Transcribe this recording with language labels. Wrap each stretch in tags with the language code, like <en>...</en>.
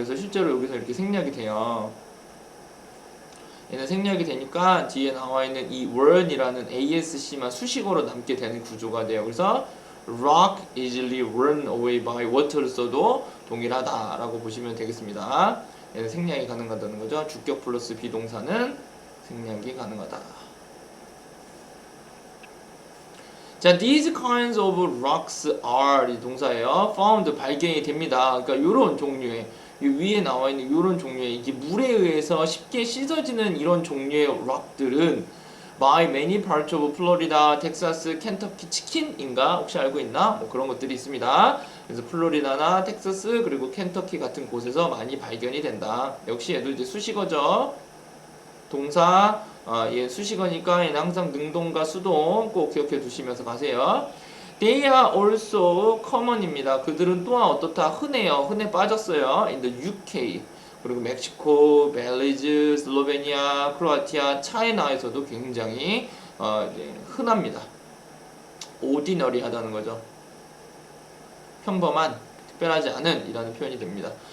<ko>그래서 실제로 여기서 이렇게 생략이 돼요. 얘는 생략이 되니까 뒤에 나와 있는 이 run이라는 ASC만 수식어로 남게 되는 구조가 돼요. 그래서</ko> <en>rock easily run away by water</en> <ko>를 써도 동일하다라고 보시면 되겠습니다. 얘는 생략이 가능하다는 거죠. 주격 플러스 비동사는 생략이 가능하다.</ko> <en>자, these kinds of rocks are</en> <ko>이 동사예요. found 발견이 됩니다. 그러니까 이런 종류의 이 위에 나와 있는 이런 종류의 이게 물에 의해서 쉽게 씻어지는 이런 종류의 락들은</ko> <en>by many parts of Florida,</en> <ko>텍사스, 켄터키 치킨인가 혹시 알고 있나? 뭐 그런 것들이 있습니다. 그래서 플로리다나 텍사스 그리고 켄터키 같은 곳에서 많이 발견이 된다. 역시 얘도 이제 수식어죠. 동사 얘 수식어니까 얘는 항상 능동과 수동 꼭 기억해 두시면서 가세요.</ko> <en>They are also common입니다.</en> <ko>그들은 또한 어떻다? 흔해요. 흔해 빠졌어요.</ko> <en>In the UK</en> <ko>그리고 멕시코, 벨리즈, 슬로베니아, 크로아티아, 차이나에서도 굉장히 이제 흔합니다. ordinary하다는 거죠. 평범한, 특별하지 않은 이라는 표현이 됩니다.</ko>